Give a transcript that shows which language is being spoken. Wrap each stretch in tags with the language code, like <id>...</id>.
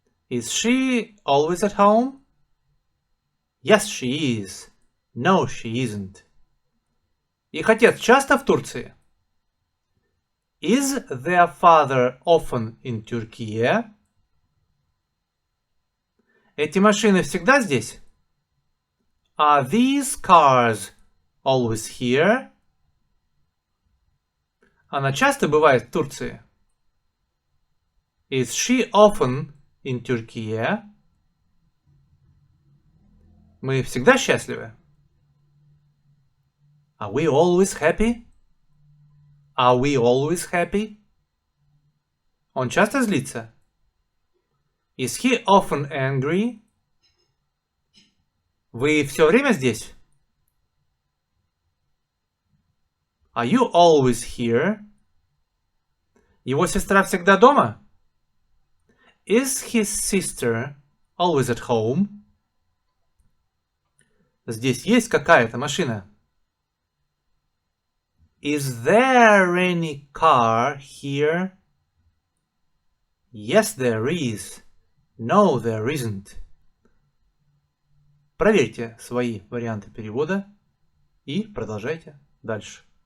<en>Is she always at home? Yes, she is. No, she isn't.</en> <ru>Их отец часто в Турции?</ru> <en>Is their father often in Turkey?</en> <ru>Эти машины всегда здесь?</ru> <en>Are these cars always here?</en> <ru>Она часто бывает в Турции?</ru> <en>Is she often in Turkey?</en> <ru>Мы всегда счастливы?</ru> <en>Are we always happy? Are we always happy?</en> <ru>Он часто злится?</ru> <en>Is he often angry?</en> <ru>Вы все время здесь?</ru> <en>Are you always here?</en> <ru>Его сестра всегда дома?</ru> <en>Is his sister always at home?</en> <ru>Здесь есть какая-то машина?</ru> <en>Is there any car here? Yes, there is. No, there isn't.</en> <ru>Проверьте свои варианты перевода и продолжайте дальше.</ru>